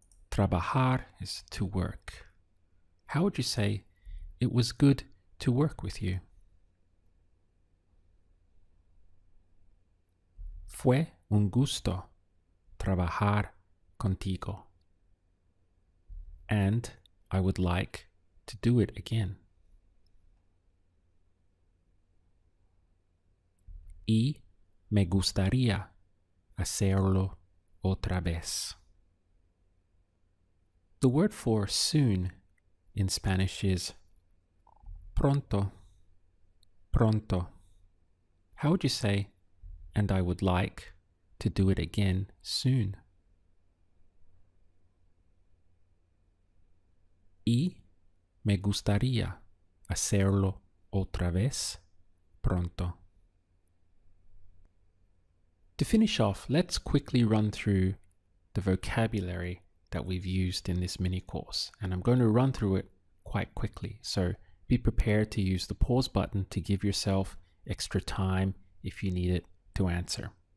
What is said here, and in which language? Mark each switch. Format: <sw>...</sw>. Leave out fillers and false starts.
<en>Trabajar is to work. How would you say, it was good to work with you?</en> <es>Fue un gusto trabajar contigo.</es> <en>And I would like to do it again.</en> <es>Y me gustaría hacerlo otra vez.</es> <en>The word for soon in Spanish is pronto, pronto. How would you say, and I would like to do it again soon?</en> <es>Y me gustaría hacerlo otra vez pronto.</es> <en>To finish off, let's quickly run through the vocabulary that we've used in this mini course, and I'm going to run through it quite quickly, so be prepared to use the pause button to give yourself extra time if you need it to answer.</en>